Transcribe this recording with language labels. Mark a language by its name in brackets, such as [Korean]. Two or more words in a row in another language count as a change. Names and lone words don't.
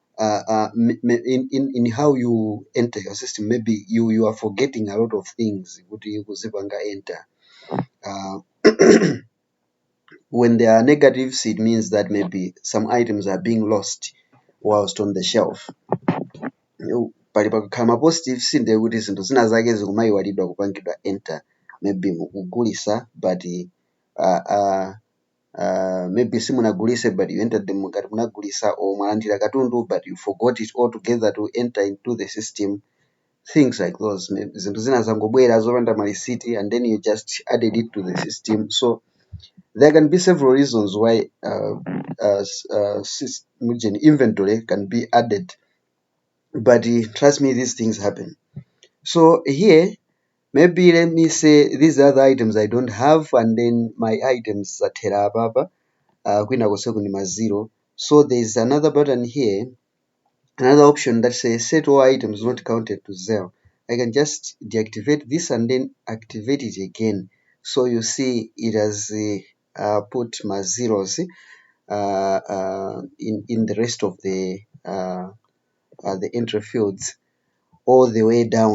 [English] In how you enter your system. Maybe you are forgetting a lot of things enter. When there are negatives, it means that maybe some items are being lost whilst on the shelf. [Nyanja] Pali pakakhala ma [English] positives [Nyanja] ndiye kuti zinthu zina zake zikumayiwalidwa kupangidwa [English] enter maybe mukugulisa but maybe simunagulise but you entered them [Nyanja] ngati munagulisa, [English] or [Nyanja] mwalandira katundu [English] but you forgot it altogether to enter into the system. Things like those. [Nyanja] Zinthu zina zangobwera zopanda ma [English] receipt and then you just added it to the system. So there can be several reasons why inventory can be added, but trust me, these things happen. So here, maybe let me say these other items I don't have, and then my items [Nyanja] zatera ababa kwina koseko ni mazero. [English] So there's another button here, another option that says set all items not counted to 0. I can just deactivate this and then activate it again. So you see it has put my zeros in the rest of the entry fields all the way down.